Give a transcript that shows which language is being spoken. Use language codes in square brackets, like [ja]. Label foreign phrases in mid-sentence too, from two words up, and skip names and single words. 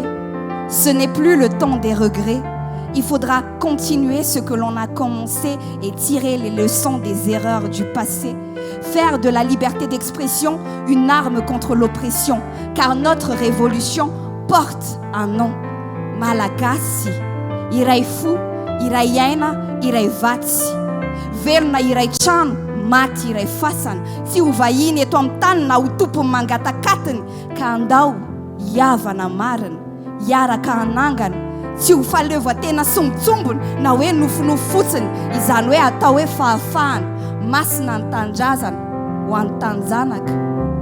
[fr] Ce n'est plus le temps des regrets. Il faudra continuer ce que l'on a commencé et tirer les leçons des erreurs du passé. Faire de la liberté d'expression une arme contre l'oppression, car notre révolution porte un nom. [mg] Malagasy, iray fo, iray aina, iray vatsy. Verina iray trano, maty iray fasana. Tsy ho vahiny eto amin'ny tany na ho tompony mangatakatiny, ka andao hiavana marina. Hiaraka hanangana, tsy ho fahaleovan-tena sombitsombony na hoe nofonofo fotsiny, izany hoe atao hoe fahafahana, masina ny tanindrazana ho an'ny tanjanaka.